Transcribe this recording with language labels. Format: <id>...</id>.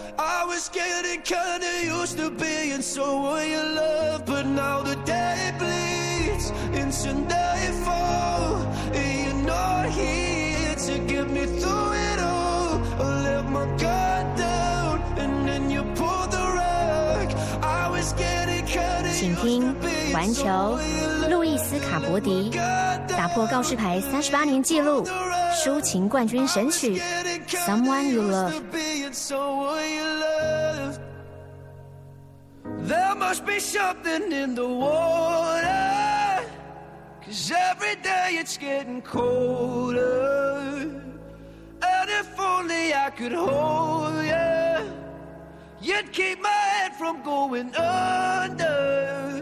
<en>I was getting kinda used to being so in love, but now the day bleeds into nightfall. You're not here to get me through it all. I let my guard down and then you pulled the rug. I was getting.</en> <zh>请听环球路易斯卡伯迪打破告示牌38年纪录抒情冠军神曲 Someone You Love。</zh> <en>There must be something in the water, 'cause every day it's getting colder. And if only I could hold you, you'd keep my head from going under.</en>